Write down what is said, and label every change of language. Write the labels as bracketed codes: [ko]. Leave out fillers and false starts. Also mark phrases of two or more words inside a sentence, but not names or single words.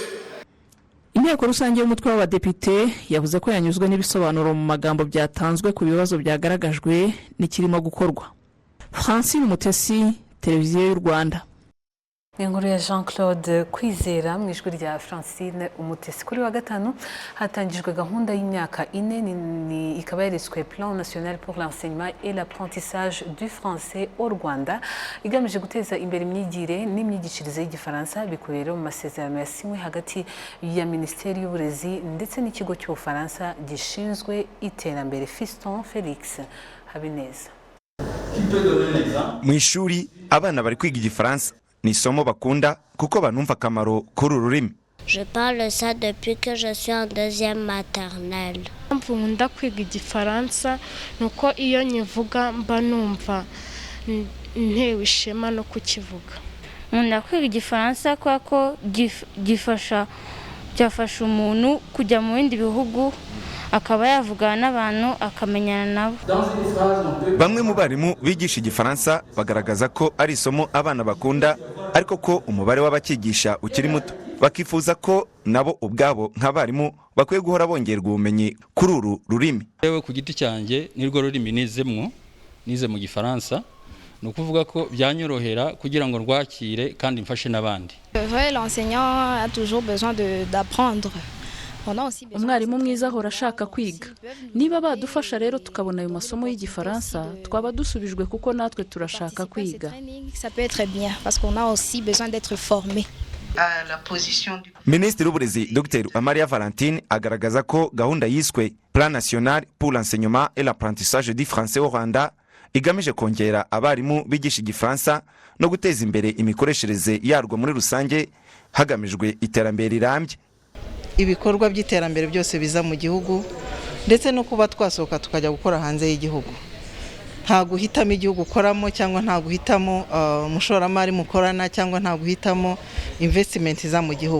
[rw] Inteko rusange y'umutwe w'abadepite yavuze ko yanyuzwe n'ibisobanuro mu magambo byatanzwe ku bibazo byagaragajwe n'ikirimo gukorwa. Francine Mutesi, Televiziyo y'u Rwanda. inkuru ya Jean Claude Kwizera mu ijwi rya Francine Umutesi. Kuri wa gatanu hatangijwe gahunda y'imyaka 4 ikaba yariswe Plan National pour l'enseignement et l'apprentissage du français au Rwanda, igamije guteza imbere imyigire n'imyigishirize y'Igifaransa bikubiye mu masezerano yasinywe hagati ya Minisiteri y'Uburezi ndetse n'ikigo cy'Ubufaransa gishinzwe iterambere. Fiston Felix Habineza. Mu ishuri abana bari kwiga Igifaransa ni isomo bakunda kuko banumva akamaro kuri ururimi. [fr] Je parle ça depuis que je suis en deuxième maternelle. [rw] Nkunda kwiga Igifaransa nuko iyo nyivuga mba numva ntewe ishema no kukivuga. Nkunda kwiga Igifaransa kuko byafasha umuntu kujya mu bindi bihugu akaba yavugana n'abantu akamenyana nabo. Bamwe mu barimu bigisha Igifaransa bagaragaza ko ari isomo abana bakunda ariko ko umubare w'abakigisha ukiri muto, bakifuza ko nabo ubwabo nk'abarimu bakwiye guhora bongerwa ubumenyi kuri uru rurimi. Yewe ku giti cyanjye nirwo rurimi nize mu Gifaransa, ni ukuvuga ko byanyorohera kugira ngo rwakire kandi mfashe n'abandi. [fr] L'enseignant a toujours besoin d'apprendre. [rw] Umwarimu mwiza ahora ashaka kwiga. Niba badufasha rero tukabona ayo masomo y'Igifaransa twaba dusubijwe kuko natwe turashaka kwiga. Minisitiri w'Uburezi Dr Amaria Valentine agaragaza ko gahunda yiswe Plan National pour l'enseignement et l'apprentissage du français au Rwanda igamije kongera abarimu bigisha Igifaransa no guteza imbere imikoreshereze yarwo muri rusange hagamijwe iterambere rirambye. Ibikorwa by'iterambere byose biza mu gihugu ndetse no kuba twasohoka tukajya gukora hanze y'igihugu. Nta guhitamo igihugu ukoramo cyangwa nta guhitamo umushoramari mukorana cyangwa nta guhitamo investment za mu gihugu.